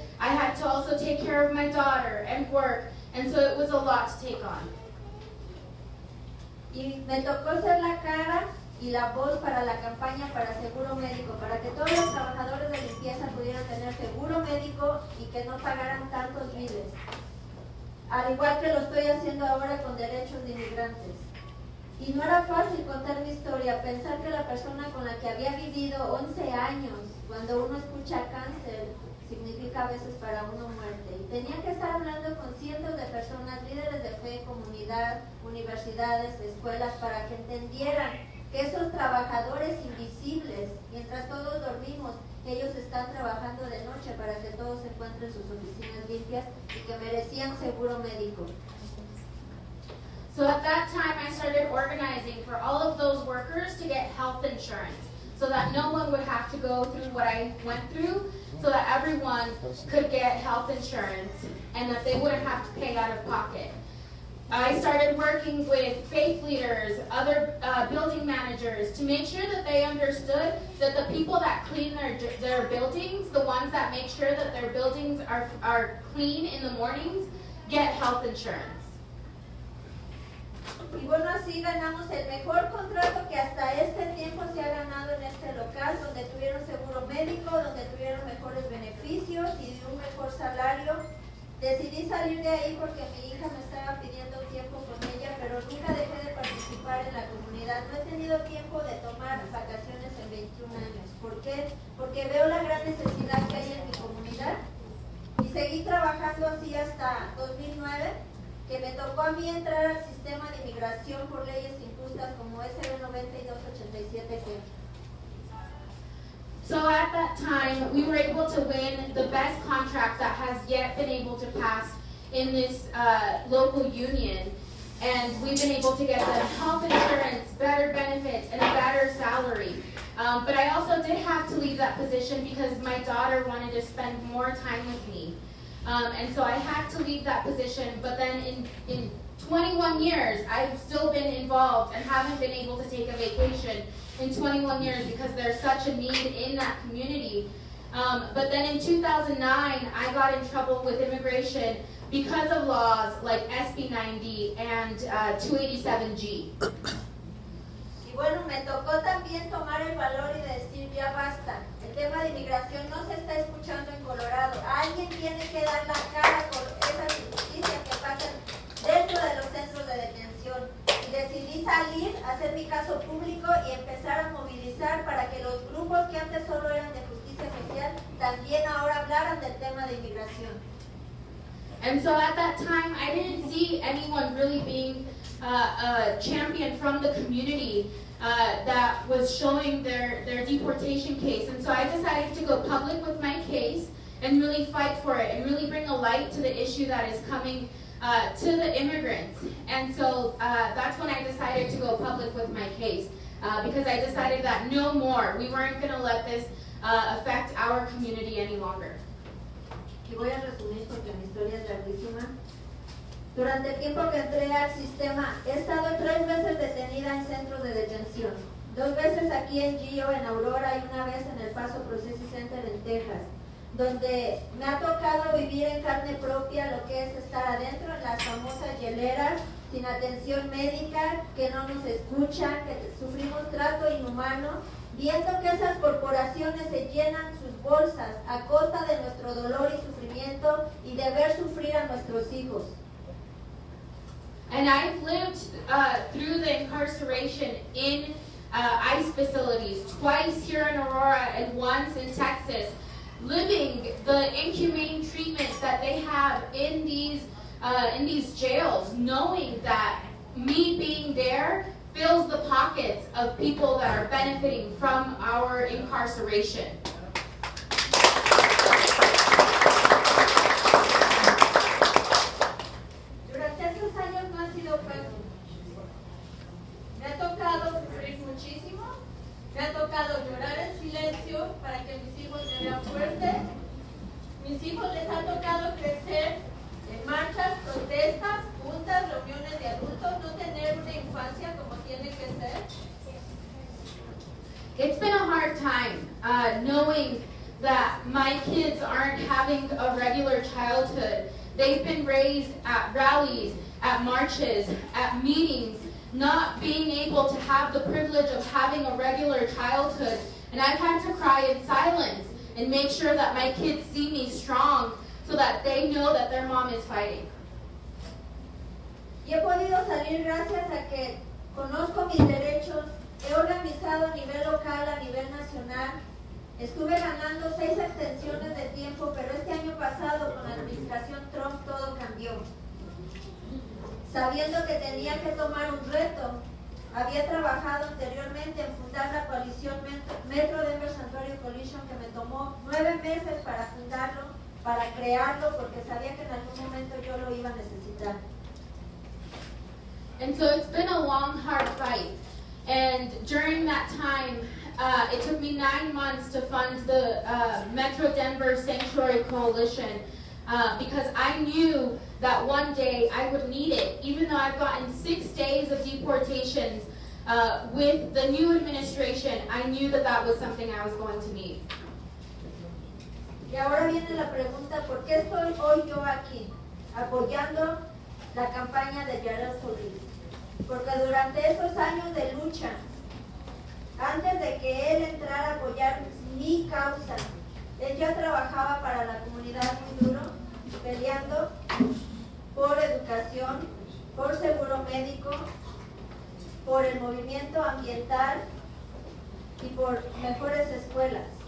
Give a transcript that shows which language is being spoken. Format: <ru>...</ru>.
<en>I had to also take care of my daughter and work, and so it was a lot to take on.</en> <es>Y me tocó ser la cara y la voz para la campaña para seguro médico, para que todos los trabajadores de limpieza pudieran tener seguro médico y que no pagaran tantos biles. Al igual que lo estoy haciendo ahora con derechos de inmigrantes. Y no era fácil contar mi historia, pensar que la persona con la que había vivido 11 años, cuando uno escucha cáncer, significa a veces para uno muerte. Y tenía que estar hablando con cientos de personas, líderes de fe, comunidad, universidades, escuelas, para que entendieran que esos trabajadores invisibles, mientras todos dormimos, ellos están trabajando de noche para que todos encuentren sus oficinas limpias y que merecían seguro médico.</es> <en>So at that time, I started organizing for all of those workers to get health insurance so that no one would have to go through what I went through, so that everyone could get health insurance and that they wouldn't have to pay out of pocket. I started working with faith leaders, other building managers, to make sure that they understood that the people that clean their buildings, the ones that make sure that their buildings are clean in the mornings, get health insurance.</en> <es>Y bueno, así ganamos el mejor contrato que hasta este tiempo se ha ganado en este local, donde tuvieron seguro médico, donde tuvieron mejores beneficios y un mejor salario. Decidí salir de ahí porque mi hija me estaba pidiendo tiempo con ella, pero nunca dejé de participar en la comunidad. No he tenido tiempo de tomar vacaciones en 21 años. ¿Por qué? Porque veo la gran necesidad que hay en mi comunidad y seguí trabajando así hasta 2009, que me tocó a mí entrar al sistema de inmigración por leyes injustas como SB 9287G.</es> <en>So at that time, we were able to win the best contract that has yet been able to pass in this local union. and we've been able to get them health insurance, better benefits, and a better salary. But I also did have to leave that position because my daughter wanted to spend more time with me. And so I had to leave that position, but then in 21 years, I've still been involved and haven't been able to take a vacation in 21 years because there's such a need in that community. But then in 2009, I got in trouble with immigration because of laws like SB 90 and 287G.</en> <es>Y bueno, me tocó también tomar el valor y decir, ya basta. El tema de inmigración no se está escuchando en Colorado. Alguien tiene que dar la cara por esas injusticias que pasan dentro de los centros de detención. Y decidí salir, hacer mi caso público y empezar a movilizar para que los grupos que antes solo eran de justicia social también ahora hablaran del tema de inmigración.</es> <en>And so at that time, I didn't see anyone really being a champion from the community that was showing their deportation case. And so I decided to go public with my case and really fight for it and really bring a light to the issue that is coming to the immigrants. And so that's when I decided to go public with my case because I decided that no more. We weren't going to let this affect our community any longer.</en> <es>Y voy a resumir porque mi historia es larguísima. Durante el tiempo que entré al sistema, he estado 3 veces detenida en centros de detención. 2 veces aquí en Gio, en Aurora, y 1 vez en El Paso Processing Center en Texas, donde me ha tocado vivir en carne propia lo que es estar adentro en las famosas hieleras, sin atención médica, que no nos escuchan, que sufrimos trato inhumano, viendo que esas corporaciones se llenan sus bolsas a costa de nuestro dolor y sufrimiento y de ver sufrir a nuestros hijos.</es> <en>And I've lived through the incarceration in ICE facilities, twice here in Aurora and once in Texas, living the inhumane treatment that they have in these jails, knowing that me being there fills the pockets of people that are benefiting from our incarceration.</en> <es>Durante estos años no ha sido fácil. Me ha tocado sufrir muchísimo, me ha tocado llorar en silencio para que mis hijos me vean fuerte. Mis hijos les ha tocado crecer en marchas, protestas, juntas, reuniones de adultos, no tener una infancia como tiene que ser.</es> <en>It's been a hard time knowing that my kids aren't having a regular childhood. They've been raised at rallies, at marches, at meetings, not being able to have the privilege of having a regular childhood. And I've had to cry in silence and make sure that my kids see me strong so that they know that their mom is fighting.</en> <es>Y he podido salir gracias a que conozco mis derechos, he organizado a nivel local, a nivel nacional. Estuve ganando 6 extensiones de tiempo, pero este año pasado con la administración Trump todo cambió. Sabiendo que tenía que tomar un reto, había trabajado anteriormente en fundar la coalición Metro Denver Santuario Coalition, que me tomó 9 meses para fundarlo, para crearlo, porque sabía que en algún momento yo lo iba a necesitar.</es> <en>And so it's been a long, hard fight. And during that time, it took me 9 months to fund the Metro Denver Sanctuary Coalition because I knew that one day I would need it. Even though I've gotten 6 days of deportations with the new administration, I knew that that was something I was going to need.</en> <es>Y ahora viene la pregunta, ¿por qué estoy hoy yo aquí apoyando la campaña de Polis? Porque durante esos años de lucha, antes de que él entrara a apoyar mi causa, él ya trabajaba para la comunidad muy duro, peleando por educación, por seguro médico, por el movimiento ambiental y por mejores escuelas.</es>